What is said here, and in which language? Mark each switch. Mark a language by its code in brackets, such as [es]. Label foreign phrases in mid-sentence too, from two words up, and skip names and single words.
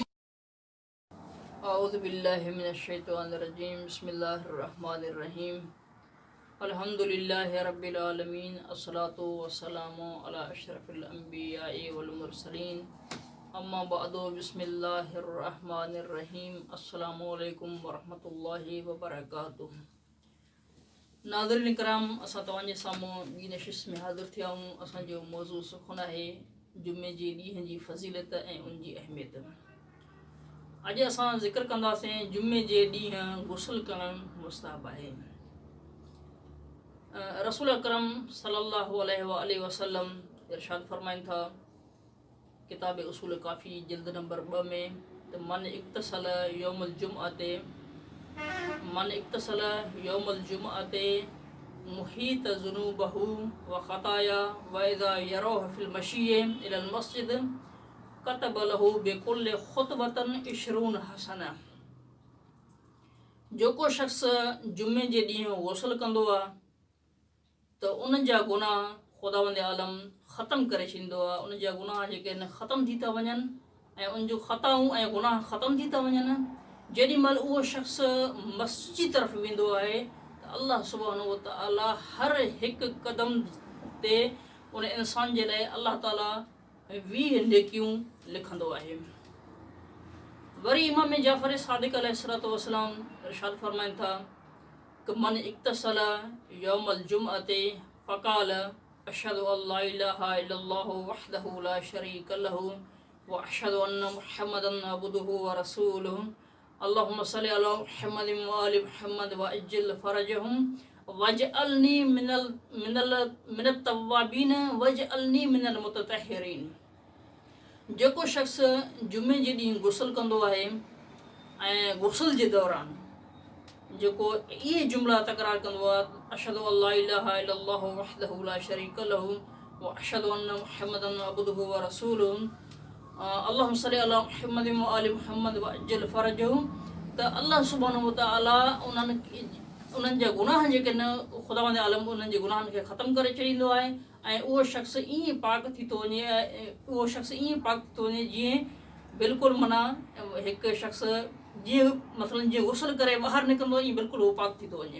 [ar] أعوذ بالله من الشيطان الرجيم بسم الله الرحمن الرحيم الحمد لله رب العالمين الصلاة والسلام على أشرف الأنبياء والمرسلين أما بعد بسم الله الرحمن الرحيم السلام عليكم ورحمة الله وبركاته [sd] नाज़रीन कराम असां तव्हांजे साम्हूं ॿी नशिश में हाज़िर थिया आहियूं। असांजो मौज़ू सुखुन आहे जुमे जे ॾींहं जी फज़ीलत ऐं उन जी अहमियत। अॼु असां ज़िक्र कंदासीं जुमे जे ॾींहुं गुस्ल करणु मुस्ताहब आहे। रसूल अकरम सल्लल्लाहु अलैहि वसल्लम इरशाद फरमाइनि था किताब उसूल काफ़ी जिल्द नंबर 2 में त [ar] من اغتسل يوم الجمعة يوم الجمعة محيت ذنوبه وخطايا وإذا راح في المشي إلى المسجد كتب له بكل خطوة 20 حسنة. [sd] जेको शख़्स जुमे जे ॾींहुं गुस्ल कंदो आहे त उन जा गुनाह ख़ुदावंद आलम ख़तमु करे छॾींदो आहे। उन जा गुनाह जेके आहिनि ख़तमु थी था वञनि ऐं उन जूं ख़ताऊं ऐं गुनाह ख़तमु थी था वञनि। जेॾी महिल उहो शख़्स मस्जिद जी तरफ़ वेंदो आहे त अल्लाह [ar] سبحانه وتعالى [sd] हर हिकु क़दम ते उन इंसान जे लाइ अल्लाह ताला 20 नेकियूं लिखंदो आहे। वरी इमाम जाफ़र सादिक़ अलैहिस्सलाम इरशाद फरमाइनि था कि [ar] من اغتسل يوم الجمعة فقال أشهد أن لا إله إلا الله وحده لا شريك له وأشهد أن محمدا عبده ورسوله اللهم صل على محمد وآل محمد وعجل فرجهم واجعلني من التوابين واجعلني من المتطهرين. [sd] जेको शख़्स जुमे जे ॾींहुं गुस्ल कंदो आहे ऐं गुस्ल जे दौरान जेको इहे जुमला तकरार कंदो आहे [ar] أشهد أن لا إله إلا الله وحده لا شريك له وأشهد أن محمدا عبده ورسوله اللهم صل على محمد وآل محمد وعجل فرجهم [sd] त अल्लाह [ar] سبحانه وتعالى [sd] उन्हनि जा गुनाह जेके न ख़ुदावंद आलम उन्हनि जे गुनाहनि खे ख़तमु करे छॾींदो आहे ऐं उहो शख़्स ईअं पाक थी थो वञे जीअं बिल्कुलु माना हिकु शख़्स जीअं मसलन जीअं गुस्ल करे ॿाहिरि निकिरंदो ईअं बिल्कुलु उहो पाक थी थो वञे।